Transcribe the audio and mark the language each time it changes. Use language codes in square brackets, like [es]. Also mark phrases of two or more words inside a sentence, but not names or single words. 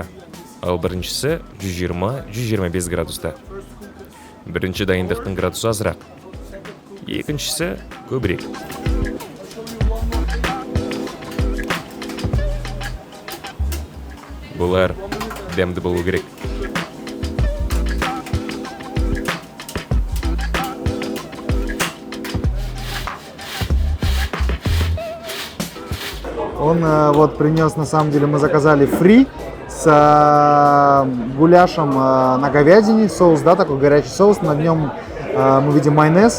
[kk] Ал біріншісі 120-125 градуста. Бірінші дайындықтың градусы азырақ. Екіншісі көбірек. Бұлар дәмді болу керек. [ru] Он вот принес, на самом деле, мы заказали фри с гуляшем на говядине, соус, да, такой горячий соус, на нем мы видим майонез.